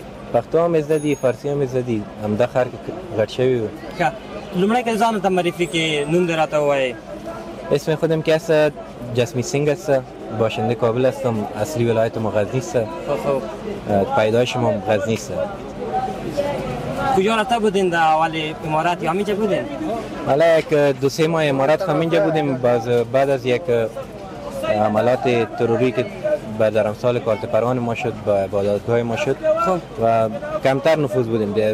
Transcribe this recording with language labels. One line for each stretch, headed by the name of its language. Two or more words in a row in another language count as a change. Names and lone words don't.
Pashto: پښتو هم زده دي، فارسي هم زده دي. همدا ښار کې غټ شوي وو. ښه، لومړی که ځان ته معرفي کې نوم دې راته ووایې.
Persian: اسم خودم که است جسمی سینگ است، باشنده کابل هستم، اصلی ولایت ما غزنی است. پیدایش ما غزنی است. کجا رفته بودین در اول امارات یا همینجا بودین؟ حالا یک 2-3 ماه امارات همینجا بودیم. بعد از یک عملات تروری که به درمسال کارت پروان ما شد، به عبادتگاه ما شد و کمتر نفوذ بودیم.